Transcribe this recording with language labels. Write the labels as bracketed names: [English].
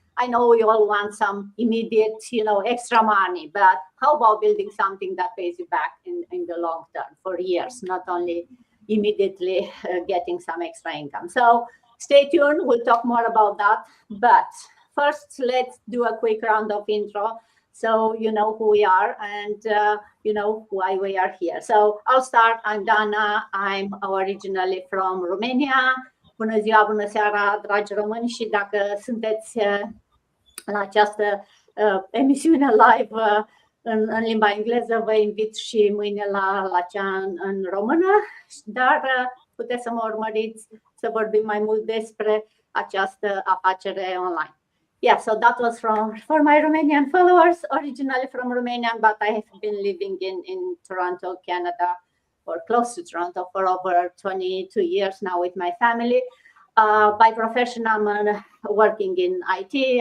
[English] I know we all want some immediate, extra money, but how about building something that pays you back in the long term for years, not only immediately getting some extra income? So stay tuned. We'll talk more about that. But first, let's do a quick round of intro so you know who we are and you know why we are here. So I'll start. I'm Dana. I'm originally from Romania. [Romanian] Bună ziua, bună seara, dragi români, și dacă sunteți la această emisiune live în limba engleză, vă invit și mâine la cea în română, dar puteți să mă urmăriți să vorbim mai mult despre această afacere online. [English] Yeah, so that was for my Romanian followers, originally from Romania, but I have been living in Toronto, Canada, or close to Toronto for over 22 years now with my family. By profession, I'm working in IT.